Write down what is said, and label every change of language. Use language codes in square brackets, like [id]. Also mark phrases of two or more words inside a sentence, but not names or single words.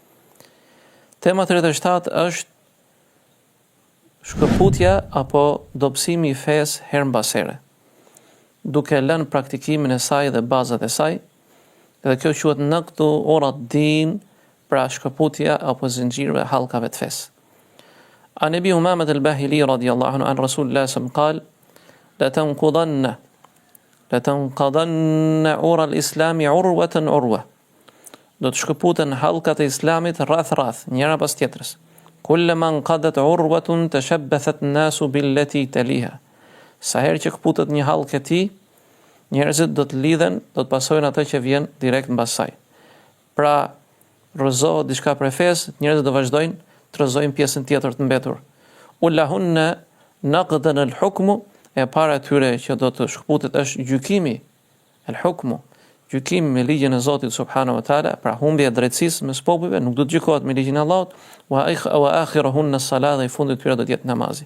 [sq] Tema 37 është shkëputja apo dobësimi i fesë her mbas here, duke lënë praktikimin e saj dhe bazat e saj, dhe kjo quhet [ar] نقض عرى الدين, [sq] pra shkëputja apo zinxhirëve hallkave të fesë. [ar] عن أبي أمامة الباهلي رضي الله عنه عن رسول الله صلى الله عليه وسلم لتنقضن عرى الإسلام عروة عروة. [sq] Do të shkëputen hallkat e islamit rreth njëra pas tjetrës. [ar] كلما انتقضت عروة تشبث الناس بالتي تليها. [sq] Sa herë që kputet një hallkë e tij, njerëzit do të lidhen, do të pasojnë atë që vjen direkt mbas saj. Pra, rrëzohet diçka për fesë, njerëzit do vazhdojnë të rrëzojnë pjesën tjetër të mbetur. [ar] أولهن نقضا الحكم, [sq] e para tyre që do të shkputet është gjykimi, al-hukmu, gjykimi me ligjin e Zotit [ar] سبحانه وتعالى, [sq] pra humbja e drejtësisë mes popujve, nuk do të gjykohet me ligjin e Allahut, [ar] وآخرهن الصلاة, [sq] dhe i fundit tyre do të jetë namazi.